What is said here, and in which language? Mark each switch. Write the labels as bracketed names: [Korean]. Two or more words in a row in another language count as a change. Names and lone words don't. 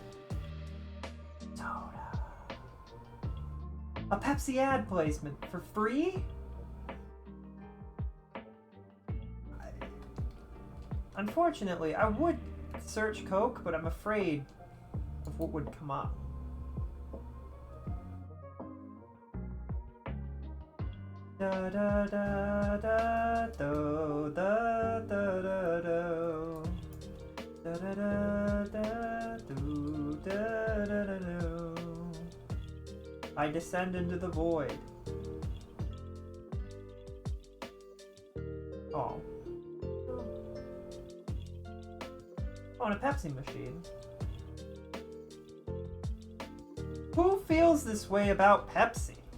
[English] Soda. A Pepsi ad placement for free? Unfortunately, I would search Coke, but I'm afraid of what would come up. Da da da da do da da da do da da da da do da da da do. I descend into the void. Oh. Oh, and a Pepsi machine. Who feels this way about Pepsi?